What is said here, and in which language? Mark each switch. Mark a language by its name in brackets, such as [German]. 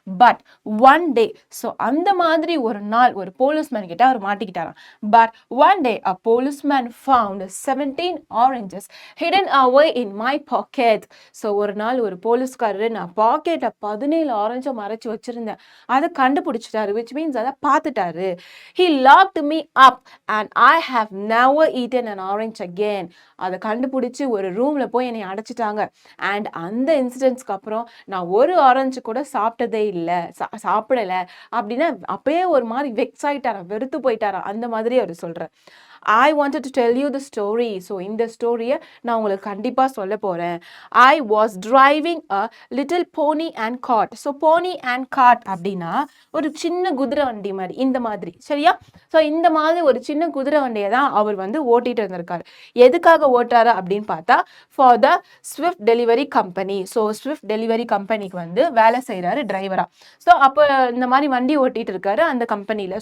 [English] but one day, [Tamil] so அந்த மாதிரி ஒரு நாள் ஒரு போலீஸ்மேன் கிட்ட அவர் மாட்டிக்கிட்டாராம். [English] But one day a policeman found 17 oranges hidden away in my pocket. [Tamil] So ஒரு நாள் ஒரு போலீஸ்காரரு நான் பாக்கெட்டில் 17 ஆரஞ்சை மறைச்சு வச்சிருந்தேன், அதை கண்டுபிடிச்சிட்டாரு, [English] which means [Tamil] அதை பார்த்துட்டாரு. [English] He locked me up and I have never eaten an orange again. [Tamil] அதை கண்டுபிடிச்சு ஒரு ரூம்ல போய் என்னை அடைச்சிட்டாங்க. அண்ட் அந்த இன்சிடென்ட்ஸ்க்கு அப்புறம் நான் ஒரு ஆரஞ்சு கூட சாப்பிட்டதே இல்லை, சாப்பிடலை அப்படின்னா அப்பயே ஒரு மாதிரி வெக்ஸ் ஆயிட்டாராம், வெறுத்து போயிட்டாராம், அந்த மாதிரி அவர் சொல்றார். [English] I wanted to tell you the story. [Tamil] So இந்த ஸ்டோரியை நான் உங்களுக்கு கண்டிப்பாக சொல்ல போகிறேன். [English] I was driving a little pony and cart. [Tamil] So pony and cart அப்படின்னா ஒரு சின்ன குதிரை வண்டி மாதிரி, இந்த மாதிரி, சரியா? ஸோ இந்த மாதிரி ஒரு சின்ன குதிரை வண்டியை தான் அவர் வந்து ஓட்டிகிட்டு இருந்திருக்காரு. எதுக்காக ஓட்டுறாரு அப்படின்னு பார்த்தா [English] For the swift delivery company. [Tamil] So Swift delivery கம்பெனிக்கு வந்து வேலை செய்கிறாரு டிரைவராக. ஸோ அப்போ இந்த மாதிரி வண்டி ஓட்டிகிட்டு இருக்காரு அந்த கம்பெனியில்.